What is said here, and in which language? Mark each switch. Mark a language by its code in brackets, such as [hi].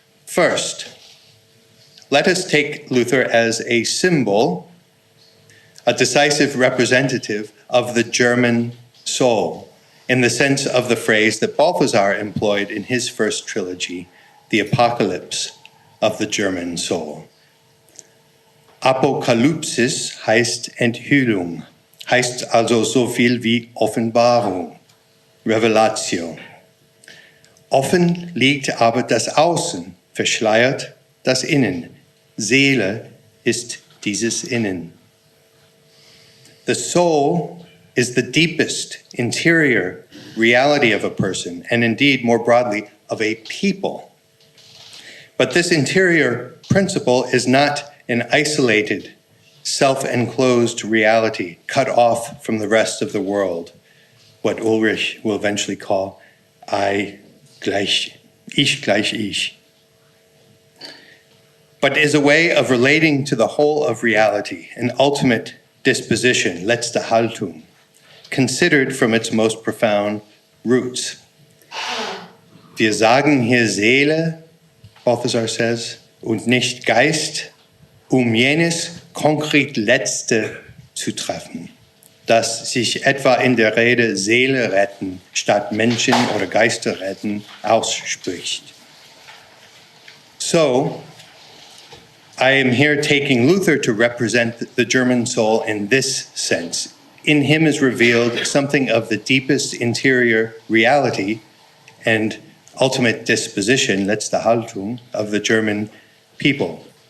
[en] First, let us take Luther as a symbol, a decisive representative of the German soul, in the sense of the phrase that Balthasar employed in his first trilogy, The Apocalypse of the German Soul. [de] Apokalypsis heißt Enthüllung, heißt also so viel wie Offenbarung, Revelatio. Offen liegt aber das Außen, verschleiert das Innen. Seele ist dieses Innen. [en] The soul is the deepest interior reality of a person, and indeed, more broadly, of a people. But this interior principle is not an isolated, self-enclosed reality cut off from the rest of the world, what Ulrich will eventually call ich gleich ich, but is a way of relating to the whole of reality, an ultimate disposition, letzte Haltung, considered from its most profound roots. [de] Wir sagen hier Seele, Balthasar says, und nicht Geist, jenes konkret Letzte zu treffen, das sich etwa in der Rede Seele retten statt Menschen oder Geister retten ausspricht. [en] So, I am here taking Luther to represent the German soul in this sense. In him is revealed something of the deepest interior reality and ultimate disposition, letzte Haltung, of the German people.